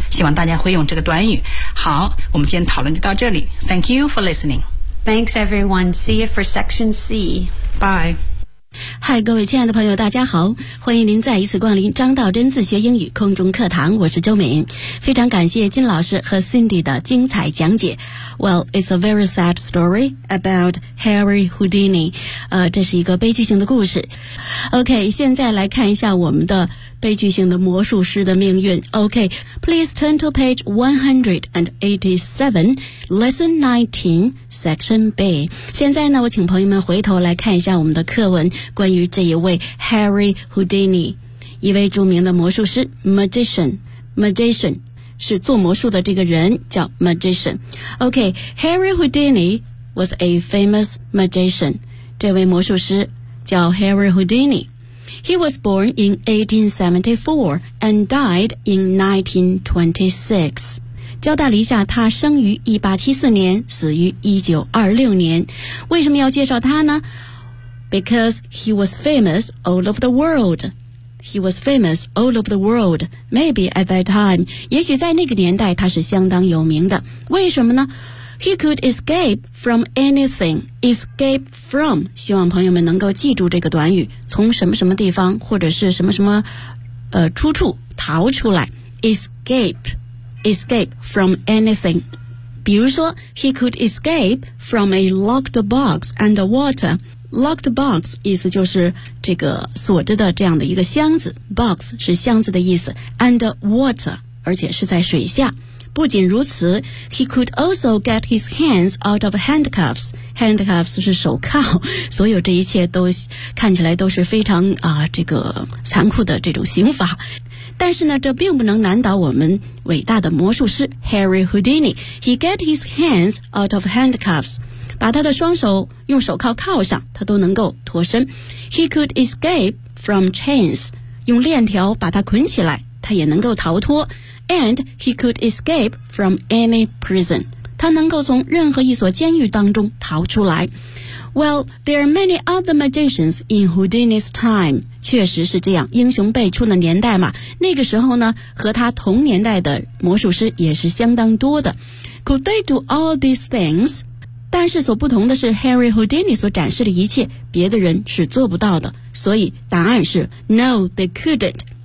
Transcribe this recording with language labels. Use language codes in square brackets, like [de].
[zh] 希望大家会用这个短语。好，我们今天讨论就到这里。 [en] Thank you for listening. Thanks, everyone. See you for Section C. Bye. [zh] 嗨，各位亲爱的朋友，大家好，欢迎您再一次光临张道真自学英语空中课堂，我是周敏。非常感谢金老师和 Cindy 的精彩讲解。 [en] Well, it's a very sad story about Harry Houdini. [zh] 这是一个悲剧性的故事。OK, 现在来看一下我们的悲剧性的魔术师的命运。 [en] OK, please turn to page 187, lesson 19, section B. [zh] 现在呢，我请朋友们回头来看一下我们的课文，关于这一位 Harry Houdini, 一位著名的魔术师 ,magician, 是做魔术的这个人叫 magician. [en] OK, Harry Houdini was a famous magician. [zh] 这位魔术师叫 [en] Harry Houdini. He was born in 1874 and died in 1926. [zh] 交代了一下，他生于1874年，死于1926年。为什么要介绍他呢？ [en] Because he was famous all over the world. He was famous all over the world. Maybe at that time. [zh] 也许在那个年代他是相当有名的。为什么呢？ [en] He could escape from anything. Escape from. [zh] 希望朋友们能够记住这个短语，从什么什么地方或者是什么什么出处逃出来。 [en] Escape from anything. [zh] 比如说 [en] ,he could escape from a locked box underwater. [zh] Locked box 意思就是这个锁着的这样的一个箱子。Box 是箱子的意思。Underwater, 而且是在水下。不仅如此 [en] ，he could also get his hands out of handcuffs. [zh] Handcuffs 是手铐，所有这一切都看起来都是非常这个残酷的这种刑罚。但是呢，这并不能难倒我们伟大的魔术师 Harry Houdini. [en] He get his hands out of handcuffs. [zh] 把他的双手用手铐铐上，他都能够脱身。 [en] He could escape from chains， [zh] 用链条把他捆起来，他也能够逃脱。 [en] And he could escape from any prison， [zh] 他能够从任何一所监狱当中逃出来。 [en] Well, there are many other magicians in Houdini's time. [zh] 确实是这样，英雄辈出的年代嘛。那个时候呢，和他同年代的魔术师也是相当多的。 [en] Could they do all these things? [zh] 但是所不同的是 Harry Houdini 所展示的一切别的人是做不到的，所以答案是 [en] No, they couldn't.